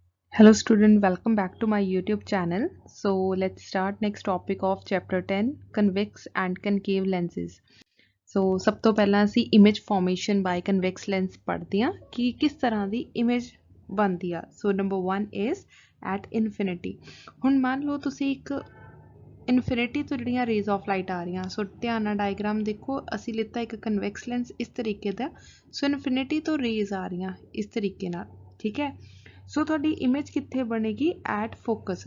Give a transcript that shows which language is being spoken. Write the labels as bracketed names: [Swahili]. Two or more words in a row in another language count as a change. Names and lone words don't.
[English] Hello student, welcome back to my YouTube channel. So let's start next topic of chapter 10 convex and concave lenses. [Punjabi] So ਸਭ ਤੋਂ ਪਹਿਲਾਂ ਅਸੀਂ [English] image formation by convex lens [Punjabi] ਪੜ੍ਹਦੇ ਹਾਂ ਕਿ ਕਿਸ ਤਰ੍ਹਾਂ ਦੀ image ਬਣਦੀ ਆ. [English] So number 1 is at infinity. [Punjabi] ਹੁਣ ਮੰਨ ਲਓ ਤੁਸੀਂ ਇੱਕ ਇਨਫਿਨਿਟੀ ਤੋਂ ਜਿਹੜੀਆਂ [English] rays of light [Punjabi] ਆ ਰਹੀਆਂ. ਸੋ ਧਿਆਨ ਨਾਲ ਡਾਇਗਰਾਮ ਦੇਖੋ, ਅਸੀਂ ਲਿੱਤਾ ਇੱਕ [English] convex lens [Punjabi] ਇਸ ਤਰੀਕੇ ਦਾ. ਸੋ ਇਨਫਿਨਿਟੀ ਤੋਂ ਰੇਜ਼ ਆ ਰਹੀਆਂ ਇਸ ਤਰੀਕੇ ਨਾਲ, ਠੀਕ ਹੈ. ਸੋ ਤੁਹਾਡੀ ਇਮੇਜ ਕਿੱਥੇ ਬਣੇਗੀ? [English] at focus.